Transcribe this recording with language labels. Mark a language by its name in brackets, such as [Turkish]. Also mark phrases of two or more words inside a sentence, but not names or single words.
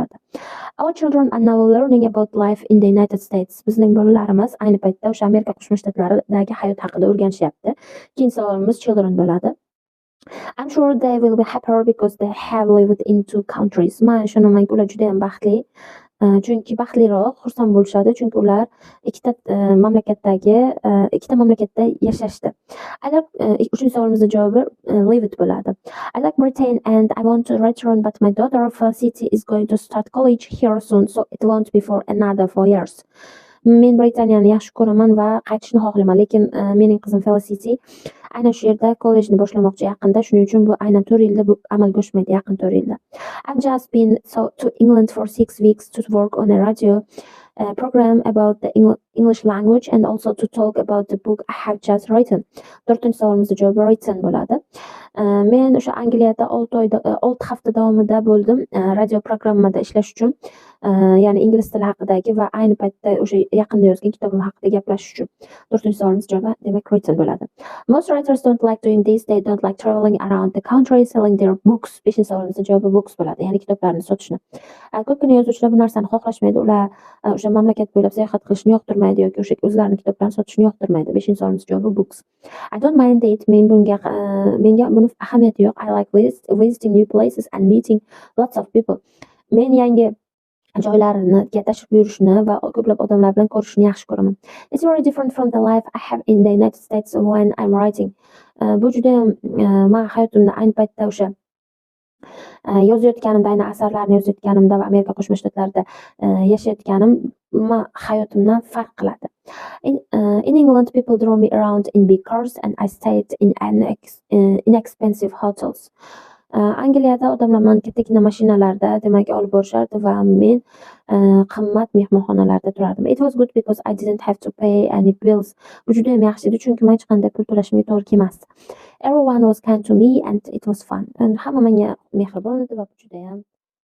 [English] Our children are now learning about life in the United States. [Uzbek] Bizning bolalarimiz ayni paytda o'sha Amerika Qo'shma Shtatlaridagi hayot haqida o'rganishyapti. Ikkinchi savolimiz children bo'ladi. [English] I'm sure they will be happier because they have lived in 2 countries. [Uzbek] Men ishonamanki ular juda ham baxtli. Chunki baxtliroq, xursand bo'lishadi, chunki ular ikkita mamlakatda yashashdi. Uchinchi savolimizning javobi lived bo'ladi. [English] I like Britain and I want to return, but my daughter Felicity is going to start college here soon, so it won't be for another 4 years. [Uzbek] Men Britaniyani yaxshi ko'raman va qaytishni xohlaman, lekin mening qizim Felicity aynan shu yerda kollejni boshlamoqchi yaqinda, shuning uchun bu aynan 4 yilda bu amalga oshmaydi, yaqin 4 yilda. [English] I've just been to England for 6 weeks to work on a radio program about the English language and also to talk about the book I have just written. [Uzbek] 4-savolimizni javobi written bo'ladi. Men o'sha Angliyada 6 hafta davomida bo'ldim radio programmada ishlash uchun. Ya'ni ingliz tili haqidagi va ayni paytda o'sha yaqinda yozgan kitobim haqida gaplash uchun. 4-savolimiz javobi demak written bo'ladi. [English] Most writers don't like doing this. They don't like traveling around the country selling their books. [Uzbek] 5-savolimizning javobi books bo'ladi. Ya'ni kitoblarni sotishni. Ko'pgina yozuvchilar bu narsani xohlashmaydi. Ular o'sha mamlakat bo'ylab sayohat qilishni yoqtirmaydi yoki o'sha o'zlarining kitoblarini sotishni yoqtirmaydi. 5-savolimizning javobi books. [English] I don't mind it. [Uzbek] Menga buni ahamiyati yo'q. [English] I like visiting new places and meeting lots of people. [Uzbek] Men yangi joylarga tashrif buyurishni va ko'plab odamlar bilan ko'rishishni yaxshi ko'raman. [English] It's very different from the life I have in the United States when I'm writing. [Uzbek] Bu juda ham men hayotimda ayni paytda o'sha yozayotganimda, ayni asarlarni yozayotganimda va Amerika Qo'shma Shtatlarida yashayotganim men hayotimdan farq qiladi. [English] In England, people draw me around in big cars and I stayed in inexpensive hotels. [Uzbek] Angliyada odamlar meni kattagina mashinalarda demak olib borishardi va men qimmat mehmonxonalarda turardim. [English] It was good because I didn't have to pay any bills. [Uzbek] Bu juda ham yaxshi edi, chunki men hech qanday pul to'lashimga to'g'ri kelmasdi. [English] Everyone was kind to me and it was fun. [Uzbek] Hamma menga mehribon edi va bu juda ham